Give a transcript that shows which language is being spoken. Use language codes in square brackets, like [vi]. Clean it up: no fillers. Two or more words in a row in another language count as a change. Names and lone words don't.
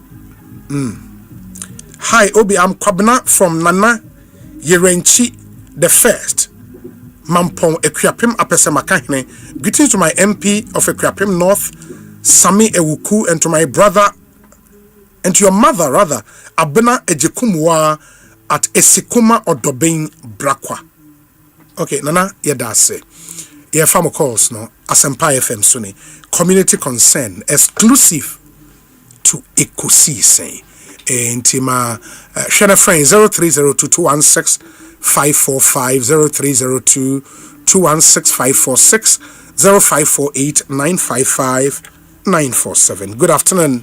[en] Hi, Obi, I'm Kwabna from Nana Yerenchi the First. Mampong Equiapim Apesemakahine. Greetings to my MP of Equiapim North, Sami Ewuku, and to my brother, and to your mother, rather, Abena Ejekumwa at Esikuma Odobain Brakwa. Okay, Nana, Yedase. Yeah, farmer calls, no, Asempa FM Suni. Community concern, exclusive to Ekosiisen. And my share friend 0302-216-545, 0302-216-546, 0548-955-947. Good afternoon.